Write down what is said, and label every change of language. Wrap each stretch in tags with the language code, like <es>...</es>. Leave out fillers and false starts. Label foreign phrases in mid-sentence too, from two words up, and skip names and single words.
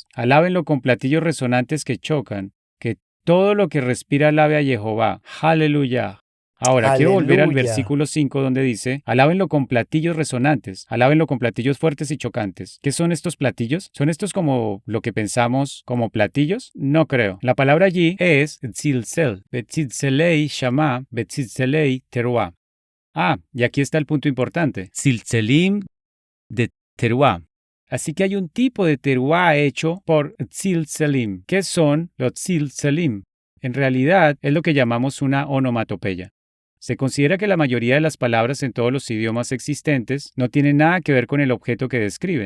<es>Alábenlo con platillos resonantes que chocan. Que todo lo que respira alabe a Jehová. Aleluya. Ahora, quiero volver al Aleluya. versículo 5 donde dice, alábenlo con platillos resonantes. Alábenlo con platillos fuertes y chocantes. ¿Qué son estos platillos? ¿Son estos como lo que pensamos como platillos? No creo. La palabra allí es tzilzel.</es> <he>Betzilzelei shama, betzilzelei teruá.</he> <es>Ah, y aquí está el punto importante. Tzilzelim de teruá. Así que hay un tipo de teruá hecho por tzilzelim. ¿Qué son los tzilzelim? En realidad es lo que llamamos una onomatopeya. Se considera que la mayoría de las palabras en todos los idiomas existentes no tienen nada que ver con el objeto que describen.</es>